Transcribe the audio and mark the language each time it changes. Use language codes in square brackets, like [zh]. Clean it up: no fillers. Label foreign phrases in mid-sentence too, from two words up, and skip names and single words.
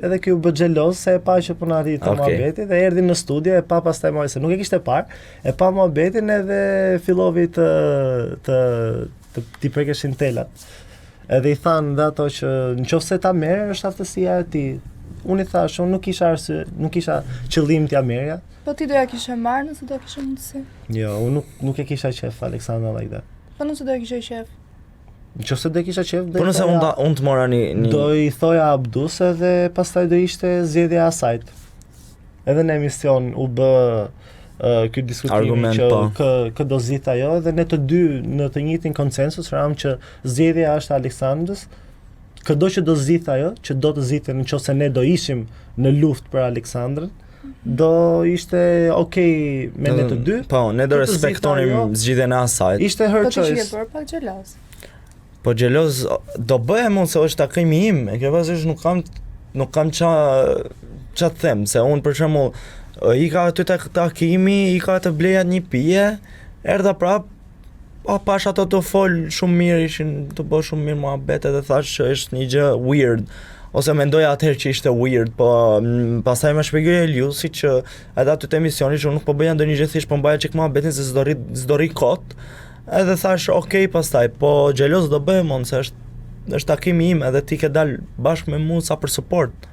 [sq] Edhe ky u bë xheloz se e pa që po na arrit të muhabeti dhe erdhi në studio e pa pastaj më se nuk e kishte parë, e pa muhabetin edhe fillovi të prekeshin telat. Edhe i thanë dhe ato që nëse ta merr është aftësia e tij. Unë i thash, unë nuk kisha arsye, nuk kisha qëllim t'ja merrja. Po ti doja kishe marrë nëse do kishe mundësi. Jo, unë nuk e kisha qef Aleksandra [en] like that. [sq] Po nëse do kishe qef. Nëse do kisha qef, po nëse unë të mora një do i thoja Abdus edhe pastaj do ishte zgjedhja e asaj. Edhe në emision u bë ky diskutimi që do zgjidh ajo dhe ne të dy në të njëjtin konsensus ram që zgjedhja është Aleksandrës. Këdo që do zgjidh ajo, që do të zgjidhte nëse ne do ishim në luftë për Aleksandrën, do ishte okay me ne të dy. Po, ne do respektonim zgjidhjen e asaj. Ishte [en] her choice. [sq] Po ti je bërë pak xheloz. Po xheloz do bëhem unë se është takimi im, e ke pasur nuk kam ça them, se unë për shembull i ka aty takimi, i ka të bleja një pije, erdha prap, pash ato të fol shumë mirë, ishin të bë shumë mirë muhabet edhe thash që është një gjë weird, ose mendoja atëherë që ishte weird, po pastaj më shpjegoi Eliusi që edhe aty te emisioni që unë nuk po bëja ndonjë gjë, thjesht po mbaja çik muhabetin se s'do rri kot, edhe thash okay pastaj, po xheloz do bëhem unë se është takimi im edhe ti ke dal bashkë me mua sa për support.